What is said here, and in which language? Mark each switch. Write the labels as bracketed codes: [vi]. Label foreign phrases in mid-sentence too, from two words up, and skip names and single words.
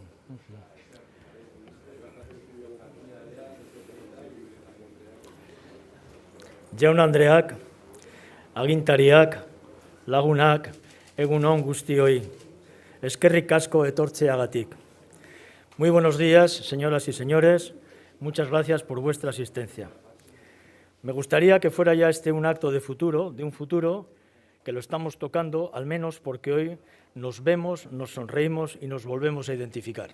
[eu] Jaun Andreak, agintariak, lagunak, egun on guztioi, eskerrik asko etortzeagatik. [es] Muy buenos días, señoras y señores, muchas gracias por vuestra asistencia. Me gustaría que fuera ya este un acto de un futuro, que lo estamos tocando, al menos porque hoy nos vemos, nos sonreímos y nos volvemos a identificar.